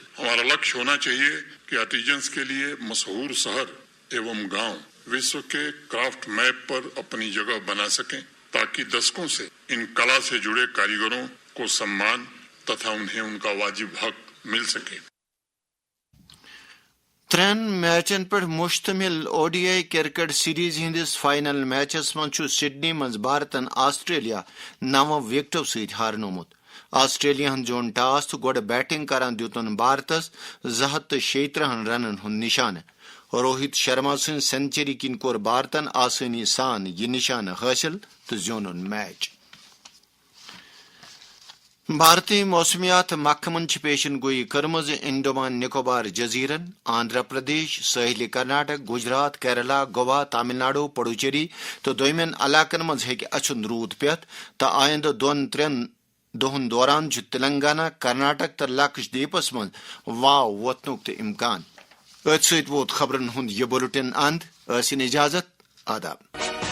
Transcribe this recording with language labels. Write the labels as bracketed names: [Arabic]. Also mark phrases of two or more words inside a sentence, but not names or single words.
[Hindi] हमारा लक्ष्य होना चाहिए कि आर्टिजन्स के लिए मशहूर शहर एवं गांव विश्व के क्राफ्ट मैप पर अपनी जगह बना सकें ताकि दशकों से इन कला से जुड़े कारीगरों को सम्मान तथा उन्हें उनका वाजिब हक मिल सके. [Kashmiri] 3 मैचन पे मुश्तमिल ODI क्रिकेट सीरीज हंदिस फाइनल मैचस मं सिडनी मं भारतन ऑस्ट्रेलिया 9 विकेटों सत हारनोमुत. ऑस्ट्रेलिया जोन टॉस तो गोड़ बैटिंग करान दितुन भारतस 236 रनन हुंद निशान. रोहित शर्मा सं सेंचुरी किन कोर भारतन आसानी सान यह निशान हासिल तो जोन मैच. भारतीय मौसमियात महकमन पेशन गोई कर्मज अंडमान निकोबार जजीरन, आंध्र प्रदेश, साहिल कर्नाटक, गुजरात, केरला, गोवा, तमिलनाडु, पुडुचेरी तो दोयमन इलाकन मज हेक अछुन रूद पेत तो आयंद 2-3 दोहन दौरान तेलंगाना, कर्नाटक तो लक्षद्वीपस मज वाव वतनुक तो इम्कान. सत वोत खबरन हुंद यह बुलेटिन अंद. इजाजत. आदाब.